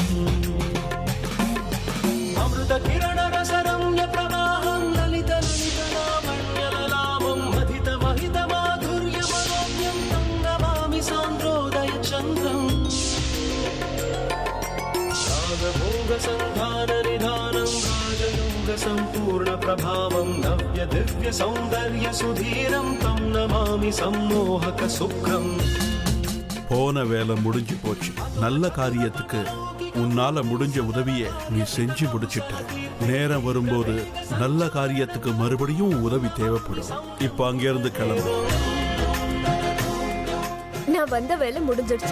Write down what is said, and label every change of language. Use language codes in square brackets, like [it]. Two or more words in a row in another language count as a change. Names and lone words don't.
[sa] अमृत किरण रसरम्य प्रवाहं ललित ललित लावण्य ललामं महित महित माधुर्य मनोज्ञं तं नमामि सान्द्रोदय चन्द्रम् भोग संधान निधानं राजयोग संपूर्ण प्रभावं नव्य दिव्य सौंदर्य सुधीरं तं नमामि सम्मोहक सुखं. [ta] போன வேலை முடிஞ்சு போச்சு. நல்ல காரியத்துக்கு உன்னால முடிஞ்ச உதவியை நீ செஞ்சு முடிச்சிட்ட. நேரம் வரும்போது நல்ல காரியத்துக்கு மறுபடியும் உதவி தேவைப்படும். இப்ப அங்கிருந்து கிளம்பு. நான் வந்த வேலை முடிஞ்சிடுச்சு.